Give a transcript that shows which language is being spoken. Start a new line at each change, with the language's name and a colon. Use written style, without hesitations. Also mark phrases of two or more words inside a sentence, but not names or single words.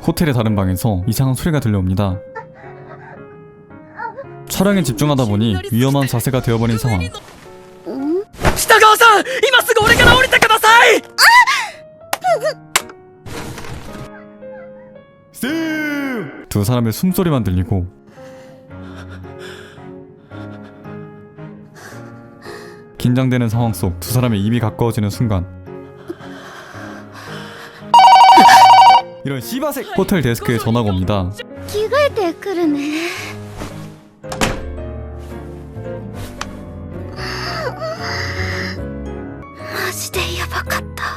Korean: 호텔의 다른 방에서 이상한 소리가 들려옵니다. 촬영에 집중하다 보니 위험한 자세가 되어버린 상황.
Japanese: 北川さん、今すぐ俺から降りてください。
Korean: 두 사람의 숨소리만 들리고 긴장되는 상황 속 두 사람의 입이 가까워지는 순간 이런 씨바색! 호텔 데스크에 전화가 옵니다.
Japanese: 着替えてくるね。マジでやばかった。